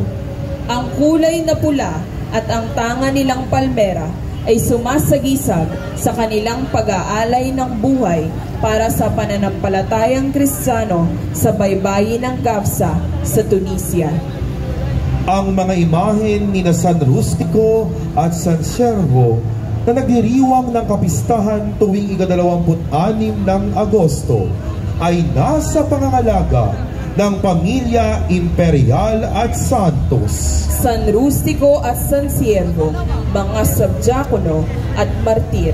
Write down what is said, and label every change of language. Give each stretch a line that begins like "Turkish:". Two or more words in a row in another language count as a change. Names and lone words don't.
Filipino: Ang kulay na pula at ang tanga nilang palmera ay sumasagisag sa kanilang pag-aalay ng buhay para sa pananampalatayang Kristiyano sa baybayin ng GAPSA sa Tunisia. Ang mga imahen ni San Rustico at San Siervo na nagdiriwang ng kapistahan tuwing ika-26 ng Agosto ay nasa pangangalaga ng Pamilya Imperial at Santos. San Rustico at San Siervo, mga subdiakono at martir.